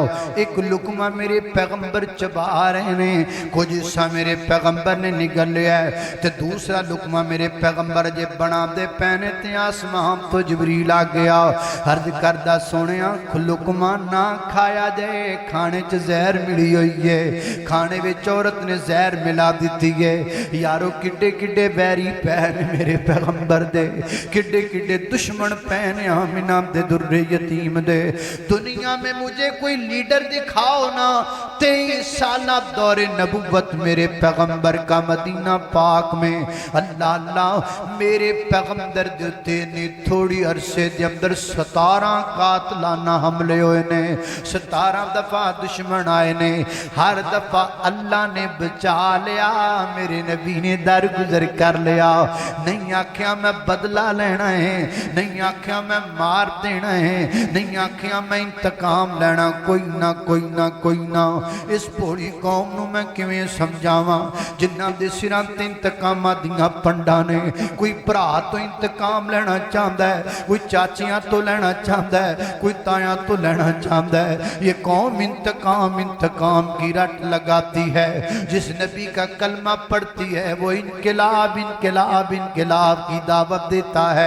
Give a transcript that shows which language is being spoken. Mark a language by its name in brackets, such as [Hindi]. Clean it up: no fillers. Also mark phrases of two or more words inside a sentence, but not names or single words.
[Urdu] ایک لقمہ میرے پیغمبر چبا رہے ہیں، کچھ حصہ میرے پیغمبر نے نگل لیا ہے، [Punjabi] تے دوسرا لقمہ میرے پیغمبر جے بنا دے پہنے تے آسمان تو جبریل آ گیا. عرض کردہ سونیاں لقمہ نہ کھایا جائے، کھانے چ زہر ملی ہوئی ہے، کھانے وچ عورت نے زہر ملا دیتی ہے. یارو کڈے کڈے بیری پہنے میرے پیغمبر دے، کڈے کڈے دشمن پہنے آمنہ دے در یتیم دے. [Urdu] دنیا میں مجھے کوئی لیڈر دکھاؤ نا، 23 سالہ دور نبوت میرے پیغمبر کا مدینہ پاک میں. [Punjabi] اللہ اللہ میرے پیغمبر دیتے نے تھوڑی عرصے دے اندر 17 قاتلانہ حملے ہوئے نے، 17 دفعہ دشمن آئے نے، [Urdu] ہر دفعہ اللہ نے بچا لیا. میرے نبی نے درگزر کر لیا. [Punjabi] نہیں آکھیا میں بدلہ لینا ہے، نہیں آکھیا میں مار دینا ہے، نہیں آکھیا میں انتقام لینا. کوئی نہ کوئی نہ کوئی نہ. اس پوری قوم نو میں کیویں سمجھاواں جنہاں دے سراں تے انتقاماں دیاں پنڈاں نے. کوئی بھرا تو انتقام لینا چاہتا ہے، کوئی چاچیاں تو لینا چاہتا ہے، کوئی تایاں تو لینا چاہتا ہے. [Urdu] یہ قوم انتقام انتقام کی رٹ لگاتی ہے. جس نبی کا کلمہ پڑھتی ہے وہ انقلاب انقلاب انقلاب کی دعوت دیتا ہے.